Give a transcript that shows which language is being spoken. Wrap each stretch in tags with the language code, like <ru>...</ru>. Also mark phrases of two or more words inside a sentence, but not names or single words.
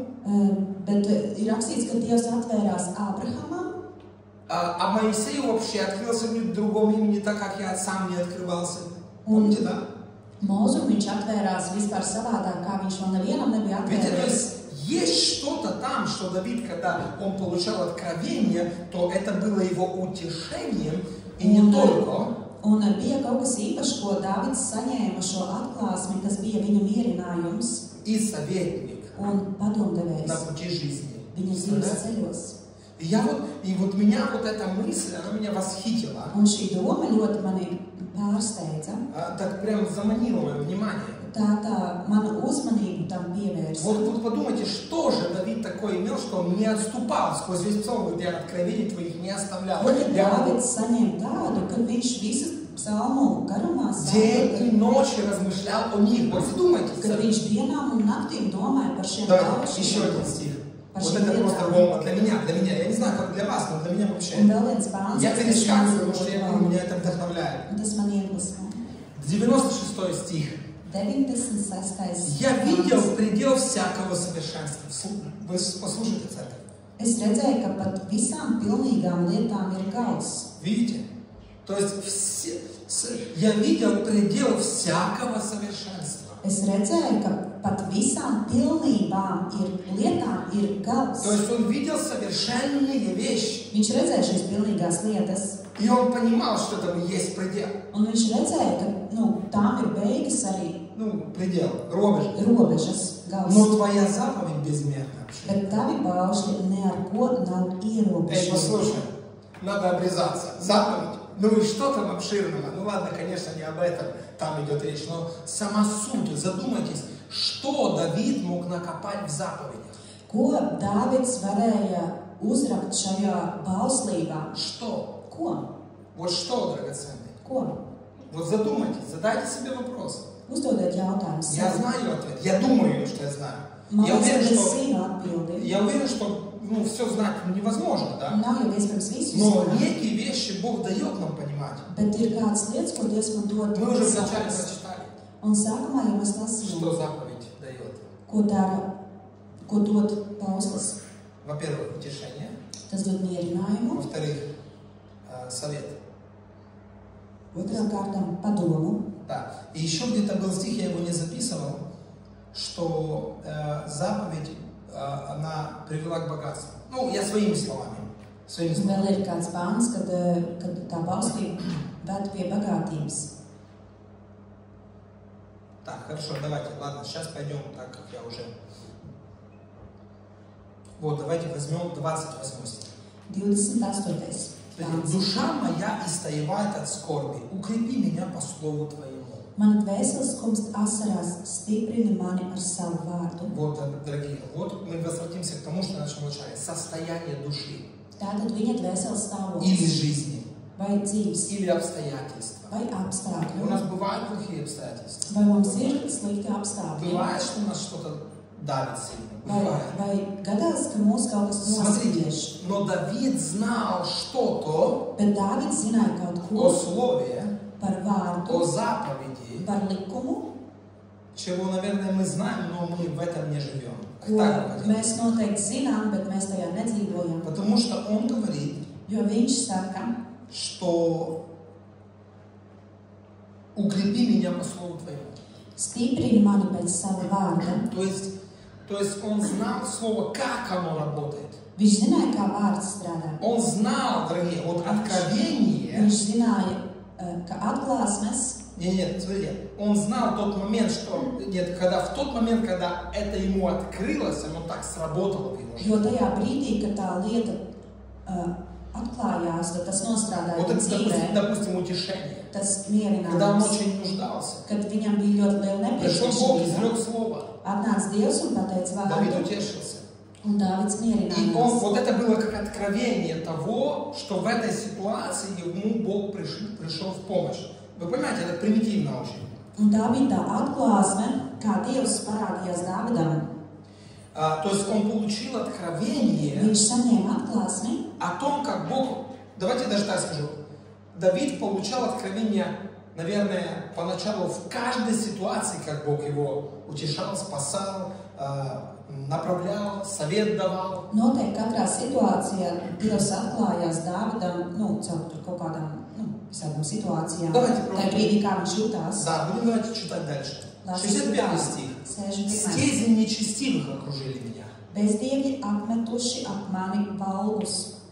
<lv>bet ir rakstīts, ka Dievs atvērās Ābrahamam,</lv> <ru>А Моисею вообще открылся в другом имени, так как я сам не открывался. Помните, да?</ru> <lv>Mūzum viņš atvērās vispār savādāk, kā viņš vēl nevienam nebija</lv> <ru>Видите, то</ru> <lv>atvērts.</lv> <ru>есть что-то там, что Давид, когда он получал откровение, то это было его утешением, и не только.</ru> <lv>Un bija kaut kas īpašs, ko Dāvids saņēma šo atklāsmi, kas bija viņa mierinājums</lv> <ru>И советник</ru> <lv>un padomdevējs</lv> <ru>на пути жизни.</ru> <lv>viņa dzīves ceļos.</lv> <ru>И вот меня вот эта мысль, она меня восхитила.</ru> <lv>Un šī doma ļoti mani pārsteidza.</lv> <ru>Так прям заманила мое внимание.</ru> <lv>Tā mana uzmanību tam pievērsa.</lv> <ru>Вот подумайте, что же Давид такое имел, что он не отступал сквозь весь псалом, говорит: я откровений твоих не оставлял.</ru> <lv>Ko tad Dāvids saņēma tādu, kad viņš visu psalmu garumā</lv> <ru>День и</ru> <lv>sāka,</lv> <ru>ночь размышлял о них. Вот задумайтесь.</ru> <lv>kad viņš dienām un naktīm domāja par šiem</lv> <ru>Давайте еще</ru> <lv>paušiem.</lv> <ru>один стих.</ru> <lv>Par</lv> <ru>Вот</ru> <lv>šiem</lv> <ru>это просто</ru> <lv>lietām.</lv> <ru>бомба для меня. Я не знаю, как для вас, но для меня</ru> <lv>Un</lv> <ru>вообще.</ru> <lv>vēl viens pāns,</lv> <ru>Я</ru> <lv>kas</lv> <ru>перескакиваю,</ru> <lv>man</lv> <ru>потому что</ru> <lv>ļoti</lv> <ru>меня это вдохновляет.</ru> <lv>un tas man iedvesmo.</lv> <ru>96 стих. 96. Я видел предел всякого совершенства. Вы послушайте, церковь.</ru> <lv>Es redzēju, ka pat visām pilnīgām lietām ir gals.</lv> <ru>Видите? То есть я видел предел всякого совершенства.</ru> <lv>Es redzēju, ka pat visām pilnībām lietām ir gals.</lv> <ru>То есть он видел совершенные вещи.</ru> <lv>Viņš redzēja šīs pilnīgās lietas,</lv> <ru>И он понимал, что там есть предел.</ru> <lv>un viņš redzēja, ka tām ir beigas arī</lv> <ru>Предел, рубеж.</ru> <lv>robežas gals.</lv> <ru>Но твоя заповедь безмерна.</ru> <lv>Bet tavi paušļi ne ar ko nav</lv> <ru>Эй,</ru> <lv>ierobežoti.</lv> <ru>послушай, надо обрезаться. Заповедь. И что там обширного? Ладно, конечно, не об этом там идет речь, но сама суть. Задумайтесь, что Давид мог накопать в заповедях.</ru> <lv>Ko Dāvids varēja uzrakt šajā bauslībā?</lv> <ru>Что?</ru> <lv>Ko?</lv> <ru>Вот что, драгоценный?</ru> <lv>Ko?</lv> <ru>Вот задумайтесь, задайте себе вопрос.</ru> <lv>Uzdodiet jautājumu</lv> <ru>Я</ru> <lv>sev.</lv> <ru>знаю ответ. Я думаю, что я знаю.</ru> <lv>Man</lv> <ru>Я</ru> <lv>liekas,</lv> <ru>уверен,</ru> <lv>ka es</lv> <ru>что,</ru> <lv>zinu atbildi.</lv> <ru>я уверен, что ну, все знать невозможно, да?</ru> <lv>Nav jau iespējams visu</lv> <ru>Но</ru> <lv>zināt,</lv> <ru>некие вещи Бог дает нам понимать.</ru> <lv>bet ir kādas lietas, ko Dievs man dod</lv> <ru>Мы уже вначале</ru> <lv>saprast.</lv> <ru>прочитали,</ru> <lv>Un sākumā jau mēs lasījām,</lv> <ru>что заповедь дает.</ru> <lv>ko dara, ko dod pauslis.</lv> <ru>Во-первых, утешение.</ru> <lv>Tas dod mierinājumu,</lv> <ru>Во-вторых, совет.</ru> <lv>otrām kārtām padomu.</lv> <ru>Да. И еще где-то был стих, я его не записывал, что заповедь, она привела к богатству. Ну, я своими словами. Своими</ru> <lv>Un</lv> <ru>словами.</ru> <lv>vēl ir kāds pāns, kad tā paustība ved pie bagātības.</lv> <ru>Так, хорошо, давайте, ладно, сейчас пойдем так, как я уже... Вот, давайте возьмем 28 стих.</ru> <lv>28. pāns.</lv> <ru>Душа моя истаивает от скорби, укрепи меня по слову Твоему.</ru> <lv>Mana dvēseles skumst asarās, stiprini mani ar savu vārdu.</lv> <ru>Вот, дорогие, вот мы возвратимся к тому, что я начал вначале. Состояние души.</ru> <lv>Tātad viņa dvēseles</lv> <ru>Или</ru> <lv>stāvoklis,</lv> <ru>жизни.</ru> <lv>vai dzīves,</lv> <ru>Или обстоятельства.</ru> <lv>vai</lv> <ru>У</ru> <lv>apstākļi.</lv> <ru>нас бывают плохие обстоятельства.</ru> <lv>Vai mums ir slikti apstākļi?</lv> <ru>Бывает, что нас что-то давит сильно. Бывает.</ru> <lv>Vai gadās, ka mūs kaut kas</lv> <ru>Смотрите,</ru> <lv>nospiež?</lv> <ru>но Давид знал что-то</ru> <lv>Bet Dāvids zināja kaut</lv> <ru>о</ru> <lv>ko</lv> <ru>слове,</ru> <lv>par</lv> <ru>о</ru> <lv>vārdu,</lv> <ru>заповеди,</ru> <lv>par likumu,</lv> <ru>чего, наверное, мы знаем, но мы в этом не живем.</ru> <lv>ko</lv> <ru>Так говорит.</ru> <lv>mēs noteikti zinām, bet mēs tajā nedzīvojam.</lv> <ru>Потому что он говорит,</ru> <lv>Jo viņš saka,</lv> <ru>что укрепи меня по слову Твоему.</ru> <lv>stiprini mani pēc sava vārda.</lv> <ru>То есть он знал слово, как оно работает.</ru> <lv>Viņš zināja, kā vārds strādā.</lv> <ru>Он знал, дорогие, вот откровение.</ru> <lv>Viņš zināja, ka atklāsmes,</lv> <ru>Нет, смотрите, он знал тот момент, что когда в тот момент, когда это ему открылось, оно так сработало в его жизни.</ru> <lv>jo tajā brīdī, kad tā lieta atklājās, tad tas nostrādāja</lv> <ru>Вот это,</ru> <lv>dzīvē,</lv> <ru>допустим, утешение.</ru> <lv>tas</lv> <ru>Когда он</ru> <lv>mierinājums,</lv> <ru>очень нуждался.</ru> <lv>kad viņam bija ļoti liela</lv> <ru>Пришел Бог,</ru> <lv>nepieciešamība.</lv> <ru>изрек слово.</ru> <lv>Atnāca Dievs un pateica</lv> <ru>Давид</ru> <lv>vārdu,</lv> <ru>утешился.</ru> <lv>un Dāvids</lv> <ru>И</ru> <lv>mierinājās.</lv> <ru>вот это было как откровение того, что в этой ситуации ему Бог пришел в помощь. Вы понимаете, это примитивно очень.</ru> <lv>Un tā bija tā atklāsme, kā Dievs parādījās Dāvidam.</lv> <ru>То есть он получил откровение</ru> <lv>Viņš saņēma atklāsmi,</lv> <ru>о том, как Бог... Давайте даже так скажу. Давид получал откровение, наверное, поначалу в каждой ситуации, как Бог его утешал, спасал, направлял, совет давал.</ru> <lv>noteikti katrā situācijā Dievs atklājās Dāvidam, caur tur kaut kādām, visādām situācijām.</lv> <ru>Давайте</ru> <lv>Tā brīdī, kā viņš jutās.</lv> <ru>Да, будем давайте читать дальше. 61 стих. 61. Стези нечестивых окружили меня.</ru> <lv>Bezdievi apmetuši ap mani valgus.</lv>